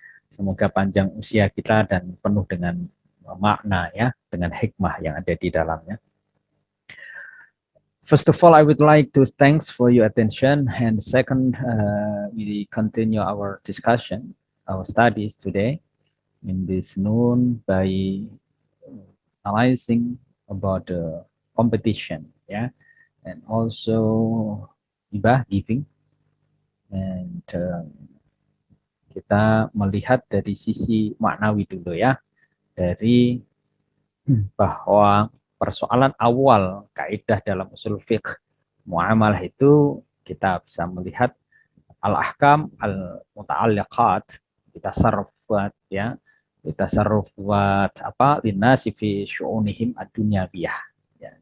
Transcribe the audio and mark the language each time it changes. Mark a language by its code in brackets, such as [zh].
[id] Semoga panjang usia kita dan penuh dengan makna, ya, dengan hikmah yang ada di dalamnya. [en] First of all, I would like to thanks for your attention. And second, we continue our discussion, our studies today in this noon by analyzing about the competition, yeah, and also hibah giving. [id] And kita melihat dari sisi maknawi dulu, ya, dari bahwa persoalan awal kaidah dalam usul fiqh muamalah itu kita bisa melihat [ar] al-ahkam al-muta'alliqat bitasarrufat, [id] ya, bitasarrufat apa [ar] linnasi fi syu'unihim ad-dunyawiyah, [id] ya.